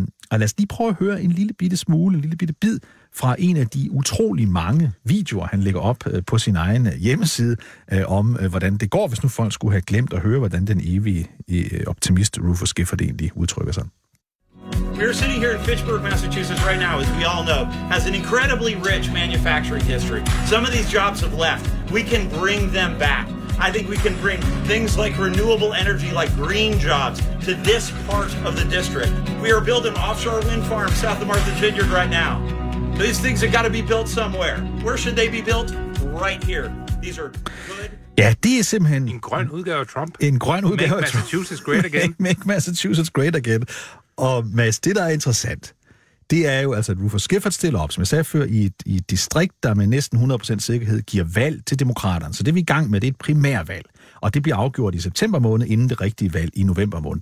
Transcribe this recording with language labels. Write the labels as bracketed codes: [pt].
[da] Og lad os lige prøve at høre en lille bitte smule, en lille bitte bid fra en af de utrolig mange videoer, han lægger op på sin egen hjemmeside, om hvordan det går, hvis nu folk skulle have glemt at høre, hvordan den evige optimist Rufus Gifford egentlig udtrykker sig. [en] We're sitting here in Fitchburg, Massachusetts right now, as we all know, has an incredibly rich manufacturing history. Some of these jobs have left. We can bring them back. I think we can bring things like renewable energy, like green jobs, to this part of the district. We are building offshore wind farms south of Martha's Vineyard right now. These things have got to be built somewhere. Where should they be built? Right here. These are good. [da] Ja, det er simpelthen en grøn udgave af Trump. En grøn udgave af Trump. [en] Make Massachusetts great again. Make Massachusetts great again. [da] Og Mads, det der er interessant, det er jo altså, at Rufus Gifford stiller op, som jeg sagde før, i et distrikt, der med næsten 100% sikkerhed giver valg til demokraterne. Så det, vi er i gang med, det er et primærvalg. Og det bliver afgjort i september måned, inden det rigtige valg i november måned.